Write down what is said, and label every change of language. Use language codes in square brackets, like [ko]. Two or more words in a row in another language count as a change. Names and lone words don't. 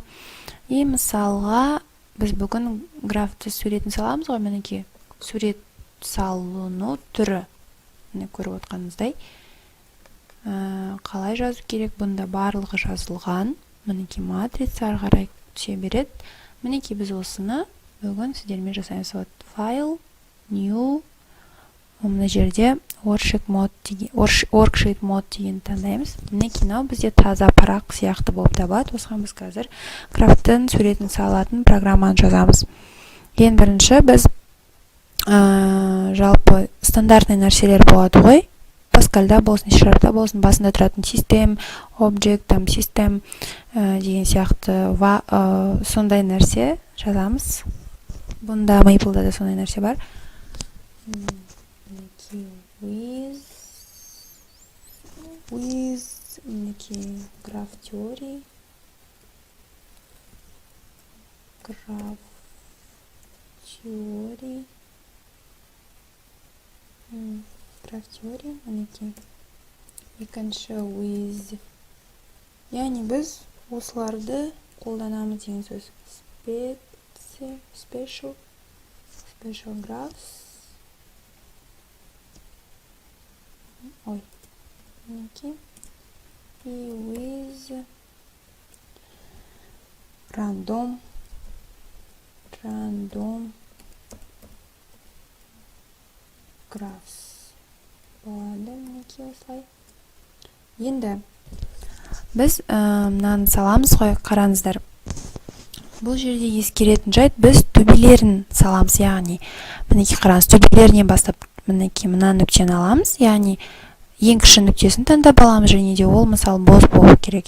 [kk] И мысалға біз бүгін графты суретін саламыз ғой. Мінекей сурет салыну түрі көріп отқаныңыздай. Қалай жазу керек? Бұнда барлығы жазылған. Мінекей матрица ары қарай түсе береді. Мінекей біз осыны бүгін сіздермен жасаймыз. [en] File, new, [kk] мына жерде [en] worksheet mode [kk] деген таңдаймыз. Мінекей мынау бізде таза парақ сияқты болып табылады. Осыған біз қазір графтың суретін салатын программаны жазамыз. Ең бірінші біз жалпы стандартный нәрселер болады ғой. Паскальда болсын, C-Sharp'та болсын, басында тұратын [en] system, object, system [kk] деген сияқты сондай нәрсе жазамыз. Бұнда Maple-да да сондай нәрсе бар. [en] With graph theory, [kk] мінекей екінші with, яғни біз осыларды қолданамыз деген сөз. [en] Special graphs, [kk] мінекей, и [en] with random graphs [kk] болады. Мінекей осылай. Енді біз мынаны саламыз ғой, қараңыздар. Бұл жерде ескеретін жайт, біз төбелерін саламыз, яғни мінекей қараңыз, төбелерінен бастап мінекей мына нүктені аламыз, яғни ең кіші нүктесін таңдап аламыз, және де ол мысалы бос болу керек.